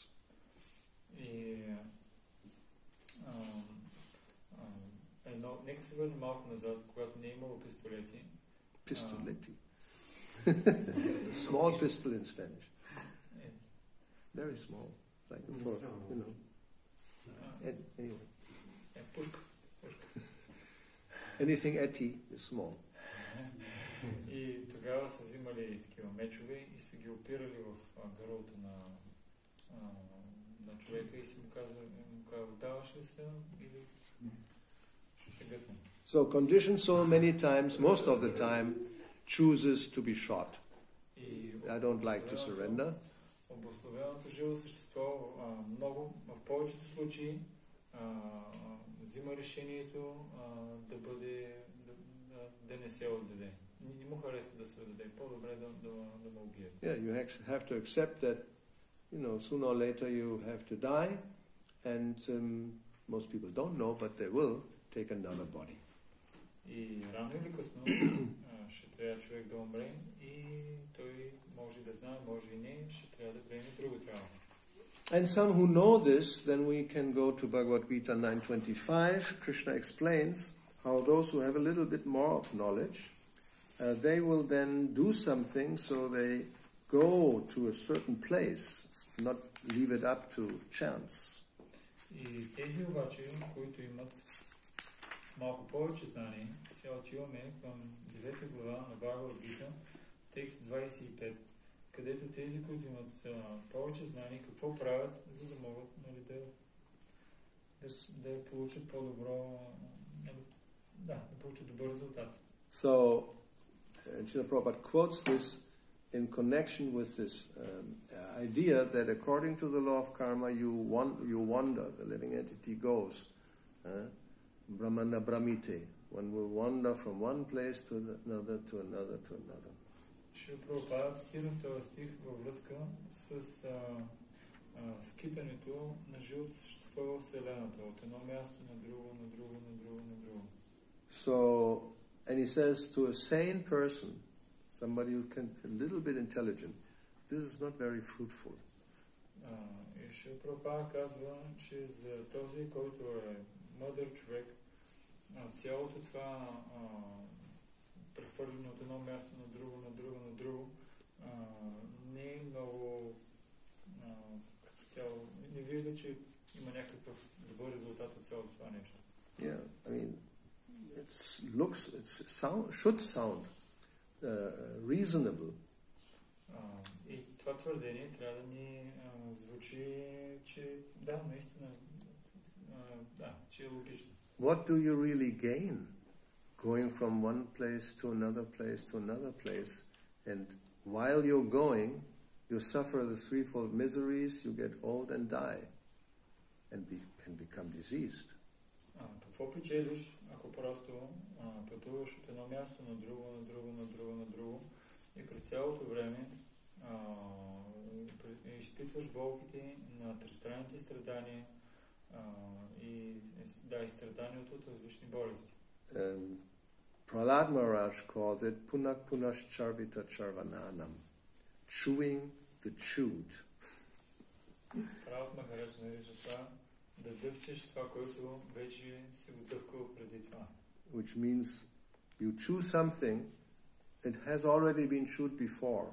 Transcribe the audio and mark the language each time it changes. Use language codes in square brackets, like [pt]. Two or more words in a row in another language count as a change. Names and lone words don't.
[bg] И нека се върнем малко назад, когато не е имало пистолети. Pistoleti. [en] Small pistol in Spanish. Very small. Like a fork, you know. Anyway. [bg] Пушка. [en] Anything etty is small. [bg] И тогава са взимали такива мечове и са ги опирали в гърлото на човека и си му казва, даваш ли се или ще те гътне. [en] So conditioned soul many times, most of the time, chooses to be shot. I don't like to surrender. [bg] Обусловеното живо същество много, в повечето случаи взима решението да не се отдаде. Не му харесва да се отдаде. По-добре да ме убие. [en] Yeah, you have to accept that, sooner or later you have to die, and most people don't know, but they will take another body. [bg] И рано или късно ще трябва човек да умре и той може да знае, може и не, ще трябва да приеме друго тяло. [en] And some who know this, then we can go to Bhagavad Gita 9.25. Krishna explains how those who have a little bit more of knowledge, they will then do something, so they go to a certain place, not leave it up to chance. [bg] И тези обаче, които имат малко повече знание, сега отиваме към 9 глава на Бхагавад Гита, текст 25, където тези, които имат повече знание, какво правят, за да могат да получат по-добро, да получат добър резултат. [en] So, Srila Prabhupada quotes this in connection with this idea that according to the law of karma, you wander, the living entity goes. [sa] Brahmana Brahmite. [en] One will wander from one place to another, to another, to another. [bg] Шрила Прабхупада цитира този стих във връзка с скитането на живото същество в Вселената, от едно място на друго, на друго, на друго, на друго. [en] So, and he says to a sane person, somebody who can a little bit intelligent, this is not very fruitful. [bg] И Шрила Прабхупада казва, че за този, който е мъдър човек, цялото това прехвърляне от едно място на друго, на друго, на друго, не е много като цяло, не вижда, че има някакъв добър резултат от цялото това нещо. [en] Yeah, I mean, should sound reasonable. [bg] И това твърдение трябва да ни звучи, че да, наистина, че е логично. [en] What do you really gain going from one place to another place to another place? And while you're going, you suffer the threefold miseries, you get old and die, and become diseased. [bg] Какво печелиш, ако просто пътуваш от едно място на друго, на друго, на друго, на друго и през цялото време изпитваш болките на тристранните страдания и страданието от различни болести. [en] Prahlad Maharaj calls it [sa] पुनः पुनश् चर्वित चर्वणानाम्, [en] chewing the chewed. [bg] Prahlad Maharaj нарича това да дъвчеш това, което вече си го дъвкал преди това. [en] Which means you chew something, it has already been chewed before.